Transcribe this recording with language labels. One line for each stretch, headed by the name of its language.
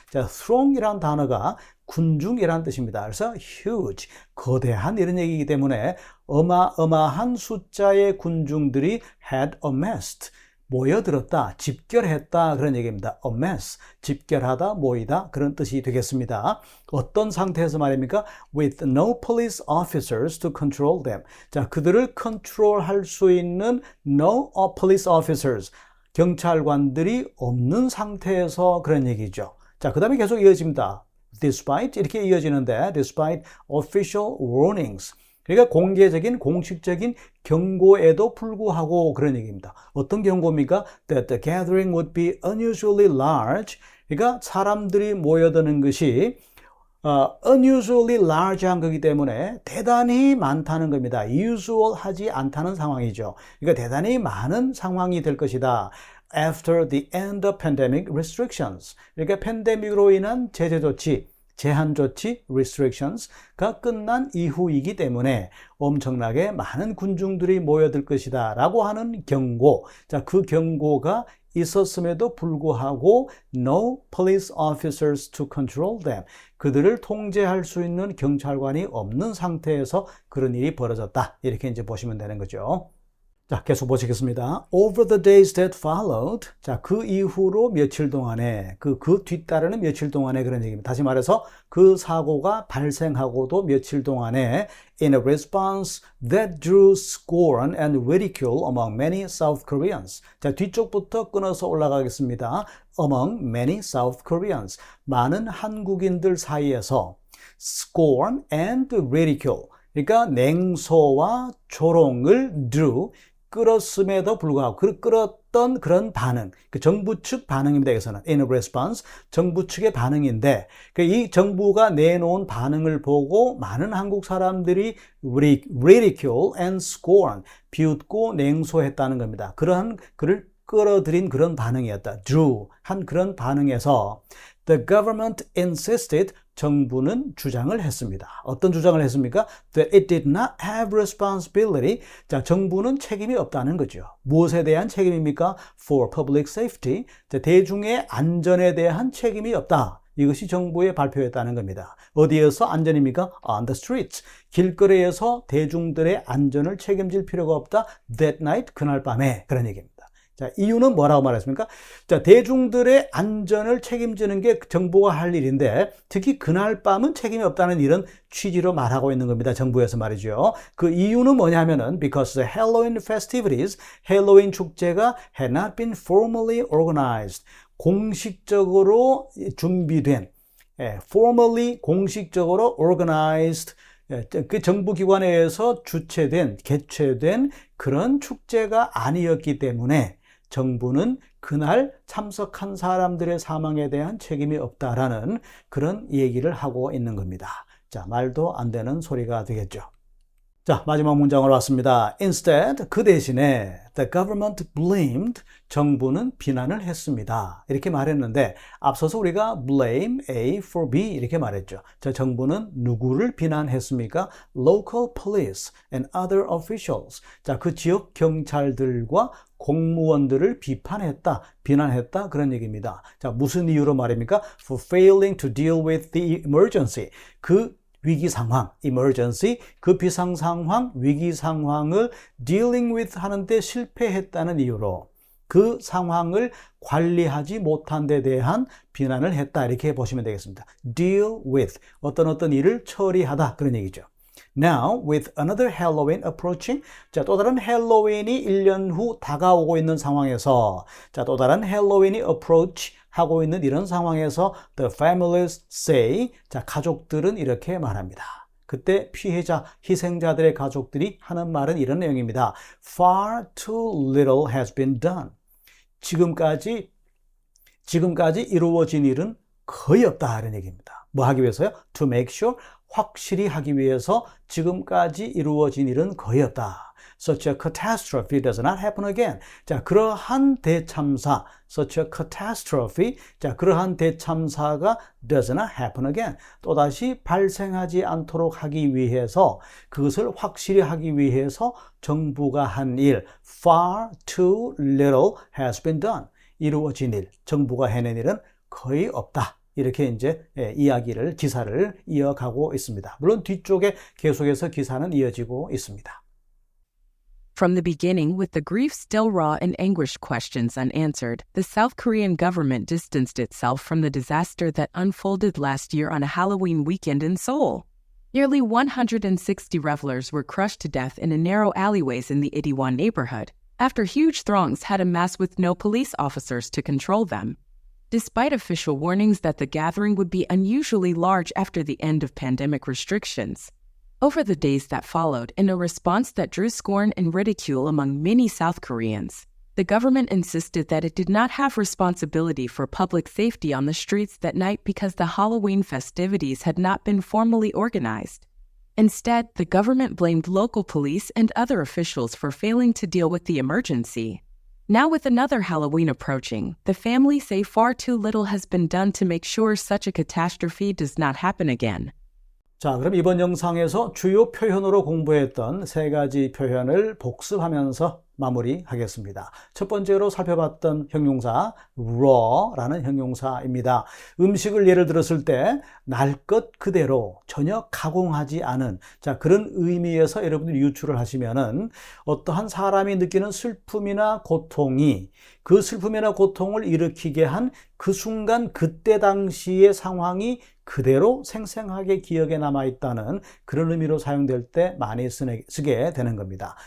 Korean: 자, throng이라는 단어가 군중이라는 뜻입니다. 그래서 huge, 거대한 이런 얘기이기 때문에 어마어마한 숫자의 군중들이
English: had amassed.
Korean: 모여들었다, 집결했다 그런 얘기입니다. amass, 집결하다, 모이다 그런 뜻이 되겠습니다. 어떤 상태에서 말입니까?
English: With no police officers to control them.
Korean: 자, 그들을 컨트롤할 수 있는
English: no police officers,
Korean: 경찰관들이 없는 상태에서 그런 얘기죠. 자, 그 다음에 계속 이어집니다.
English: Despite
Korean: 이렇게 이어지는데
English: despite official warnings.
Korean: 그러니까 공개적인 공식적인 경고에도 불구하고 그런 얘기입니다. 어떤 경고입니까?
English: That the gathering would be unusually large.
Korean: 그러니까 사람들이 모여드는 것이
English: unusually large
Korean: 한 거기 때문에 대단히 많다는 겁니다. usual하지 않다는 상황이죠. 그러니까 대단히 많은 상황이 될 것이다.
English: After the end of pandemic restrictions.
Korean: 그러니까 팬데믹으로 인한 제재 조치, 제한 조치, restrictions가 끝난 이후이기 때문에 엄청나게 많은 군중들이 모여들 것이다 라고 하는 경고. 자, 그 경고가 있었음에도 불구하고
English: no police officers to control them.
Korean: 그들을 통제할 수 있는 경찰관이 없는 상태에서 그런 일이 벌어졌다. 이렇게 이제 보시면 되는 거죠. 자, 계속 보시겠습니다.
English: Over the days that followed.
Korean: 자, 그 이후로 며칠 동안에, 그 뒤따르는 며칠 동안에 그런 얘기입니다. 다시 말해서 그 사고가 발생하고도 며칠 동안에
English: in a response that drew scorn and ridicule among many South Koreans.
Korean: 자, 뒤쪽부터 끊어서 올라가겠습니다.
English: Among many South Koreans.
Korean: 많은 한국인들 사이에서
English: scorn and ridicule.
Korean: 그러니까 냉소와 조롱을 drew, 끌었음에도 불구하고 끌었던 그런 반응, 그 정부 측 반응입니다. 여기서는
English: in response,
Korean: 정부 측의 반응인데 이 정부가 내놓은 반응을 보고 많은 한국 사람들이
English: ridicule and scorn,
Korean: 비웃고 냉소했다는 겁니다. 그러한 그를 끌어들인 그런 반응이었다. drew, 한 그런 반응에서
English: the government insisted,
Korean: 정부는 주장을 했습니다. 어떤 주장을 했습니까?
English: That it did not have responsibility.
Korean: 자, 정부는 책임이 없다는 거죠. 무엇에 대한 책임입니까?
English: For public safety.
Korean: 자, 대중의 안전에 대한 책임이 없다. 이것이 정부의 발표였다는 겁니다. 어디에서 안전입니까?
English: On the streets.
Korean: 길거리에서 대중들의 안전을 책임질 필요가 없다.
English: That night,
Korean: 그날 밤에. 그런 얘기입니다. 자, 이유는 뭐라고 말했습니까? 자, 대중들의 안전을 책임지는 게 정부가 할 일인데 특히 그날 밤은 책임이 없다는 이런 취지로 말하고 있는 겁니다. 정부에서 말이죠. 그 이유는 뭐냐면은
English: because the Halloween festivities,
Korean: 헬로윈 축제가
English: had not been formally organized.
Korean: 공식적으로 준비된, formally 공식적으로 organized, 그 정부기관에 의해서 주최된, 개최된 그런 축제가 아니었기 때문에 정부는 그날 참석한 사람들의 사망에 대한 책임이 없다라는 그런 얘기를 하고 있는 겁니다. 자, 말도 안 되는 소리가 되겠죠. 자, 마지막 문장으로 왔습니다.
English: Instead,
Korean: 그 대신에
English: the government blamed,
Korean: 정부는 비난을 했습니다. 이렇게 말했는데 앞서서 우리가
English: blame A for B
Korean: 이렇게 말했죠. 자, 정부는 누구를 비난했습니까?
English: Local police and other officials.
Korean: 자, 그 지역 경찰들과 공무원들을 비판했다, 비난했다 그런 얘기입니다. 자, 무슨 이유로 말입니까?
English: For failing to deal with the emergency.
Korean: 그 위기 상황, emergency, 그 비상 상황, 위기 상황을
English: dealing with
Korean: 하는데 실패했다는 이유로 그 상황을 관리하지 못한 데 대한 비난을 했다. 이렇게 보시면 되겠습니다. deal with, 어떤 일을 처리하다 그런 얘기죠.
English: Now, with another Halloween approaching,
Korean: 자, 또 다른 헬로윈이 1년 후 다가오고 있는 상황에서, 자, 또 다른 헬로윈이 approach 하고 있는 이런 상황에서
English: the families say,
Korean: 자, 가족들은 이렇게 말합니다. 그때 피해자, 희생자들의 가족들이 하는 말은 이런 내용입니다.
English: Far too little has been done.
Korean: 지금까지 이루어진 일은 거의 없다 이런 얘기입니다. 뭐 하기 위해서요?
English: To make sure,
Korean: 확실히 하기 위해서 지금까지 이루어진 일은 거의 없다.
English: Such a catastrophe does not happen again.
Korean: 자, 그러한 대참사,
English: such a catastrophe,
Korean: 자, 그러한 대참사가
English: does not happen again.
Korean: 또다시 발생하지 않도록 하기 위해서, 그것을 확실히 하기 위해서 정부가 한 일,
English: far too little has been done.
Korean: 이루어진 일, 정부가 해낸 일은 거의 없다. 이렇게 이제 이야기를, 기사를 이어가고 있습니다. 물론 뒤쪽에 계속해서 기사는 이어지고 있습니다.
English: From the beginning, with the grief still raw and anguished questions unanswered, the South Korean government distanced itself from the disaster that unfolded last year on a Halloween weekend in Seoul. Nearly 160 revelers were crushed to death in narrow alleyways in the Itaewon neighborhood, after huge throngs had amassed with no police officers to control them. Despite official warnings that the gathering would be unusually large after the end of pandemic restrictions, over the days that followed, in a response that drew scorn and ridicule among many South Koreans, the government insisted that it did not have responsibility for public safety on the streets that night because the Halloween festivities had not been formally organized. Instead, the government blamed local police and other officials for failing to deal with the emergency. Now, with another Halloween approaching, the family say far too little has been done to make sure such a catastrophe does not happen again.
Korean: 자, 그럼 이번 영상에서 주요 표현으로 공부했던 세 가지 표현을 복습하면서 마무리하겠습니다. 첫 번째로 살펴봤던 형용사 raw라는 형용사입니다. 음식을 예를 들었을 때 날 것 그대로 전혀 가공하지 않은 그런 의미에서 여러분들이 유추를 하시면은 어떠한 사람이 느끼는 슬픔이나 고통이 그 슬픔이나 고통을 일으키게 한 그 순간 그때 당시의 상황이 그대로 생생하게 기억에 남아있다는 그런 의미로 사용될 때 많이 쓰게 되는 겁니다.